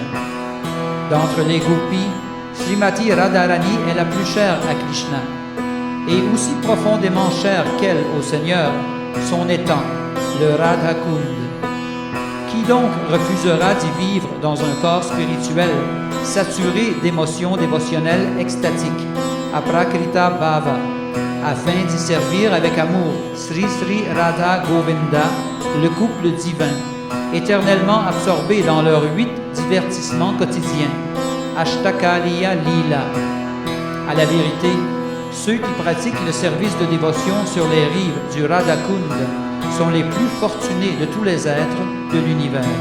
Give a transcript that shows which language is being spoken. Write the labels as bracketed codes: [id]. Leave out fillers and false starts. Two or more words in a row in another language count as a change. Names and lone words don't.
[fr] D'entre les Gopis, Srimati Radharani est la plus chère à Krishna, et aussi profondément chère qu'elle au Seigneur, son étang, le Radhakund. Qui donc refusera d'y vivre dans un corps spirituel saturé d'émotions dévotionnelles extatiques, [sa] अप्राकृत भाव, [fr] afin d'y servir avec amour Sri Sri Radha Govinda, le couple divin, éternellement absorbé dans leurs 8 divertissements quotidiens, [sa] अष्टकालीय लीला. [fr] À la vérité, ceux qui pratiquent le service de dévotion sur les rives du Radhakund sont les plus fortunés de tous les êtres de l'univers.